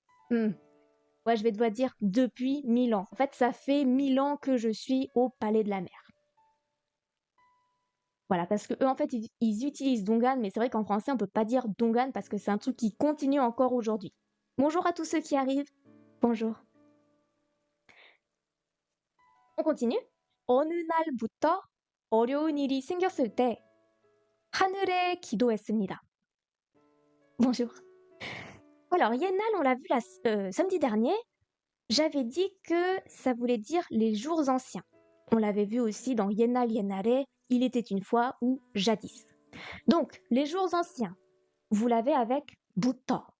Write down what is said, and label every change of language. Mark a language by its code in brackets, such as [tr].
[fr] Ouais, je vais devoir dire depuis 1000 ans. En fait, ça fait 1000 ans que je suis au palais de la mer. Voilà, parce que eux, en fait, ils utilisent dongan, mais c'est vrai qu'en français, on peut pas dire dongan parce que c'est un truc qui continue encore aujourd'hui. Bonjour à tous ceux qui arrivent. Bonjour. On continue. [ko] 어느 날부터 어려운 일이 생겼을 때 하늘에 기도했습니다. [fr] Bonjour. Alors, Yennal, on l'a vu samedi dernier, j'avais dit que ça voulait dire les jours anciens. On l'avait vu aussi dans Yennal Yennare, il était une fois ou jadis. Donc, les jours anciens, vous l'avez avec buto.